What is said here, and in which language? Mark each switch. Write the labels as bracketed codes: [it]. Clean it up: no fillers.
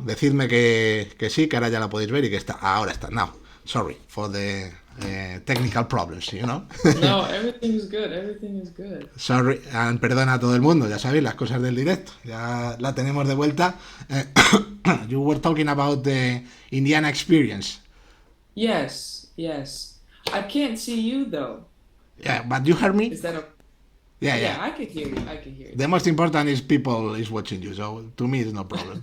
[es] Decidme que sí, que ahora ya la podéis ver y que está. Ahora está. [en] Now. Sorry for the technical problems, you know. no, everything is good. Everything is good. Sorry, [es] perdona a todo el mundo, ya sabéis, las cosas del directo. Ya la tenemos de vuelta. [en] You were talking about the Indiana experience. Yes, yes. I can't see you though. Yeah, but you heard me? Is that a? Yeah, Yeah, yeah. I could hear you. I could hear The most important is people is watching you, so to me it's no problem.